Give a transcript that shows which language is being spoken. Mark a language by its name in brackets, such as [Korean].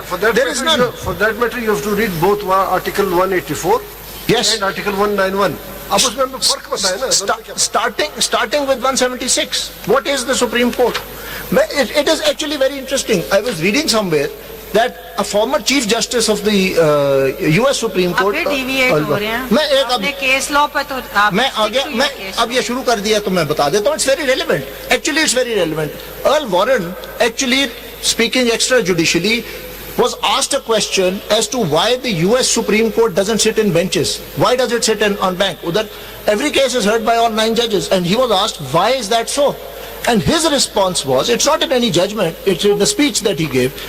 [English] For that matter, you have to read both Article 184 and Article 191. [Urdu] اب اس میں فرق بتائے نا. [English] Starting with 176, what is the Supreme Court? It is actually very interesting. I was reading somewhere that a former Chief Justice of the US Supreme Court. [Urdu] آپ deviate ہو رہے ہیں اپنے case law پہ تو میں اب یہ شروع کر دیا تو میں بتا دیتا ہوں. [English] It's very relevant. Actually, it's very relevant. Earl Warren, actually speaking extrajudicially, was asked a question as to why the US Supreme Court doesn't sit in benches. Why does it sit on bank? Every case is heard by all 9 judges. And he was asked, why is that so? And his response was, it's not in any judgment, it's in the speech that he gave.